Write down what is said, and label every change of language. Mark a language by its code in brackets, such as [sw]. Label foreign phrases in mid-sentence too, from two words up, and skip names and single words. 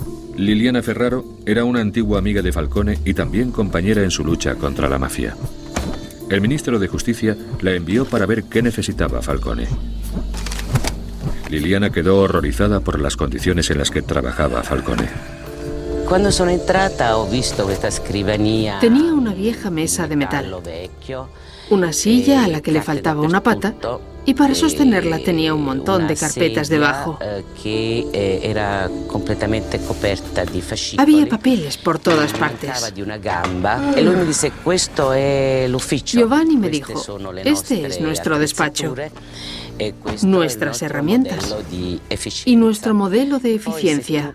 [es] Liliana Ferraro era una antigua amiga de Falcone y también compañera en su lucha contra la mafia. El ministro de Justicia la envió para ver qué necesitaba Falcone. Liliana quedó horrorizada por las condiciones en las que trabajaba Falcone. [it] Cuando sono entrata ho visto questa scrivania. [es] Tenía una vieja mesa de metal, una silla a la que le faltaba una pata y para sostenerla tenía un montón de carpetas debajo. Había papeles por todas partes. Giovanni me dijo, este es nuestro despacho, nuestras herramientas y nuestro modelo de eficiencia.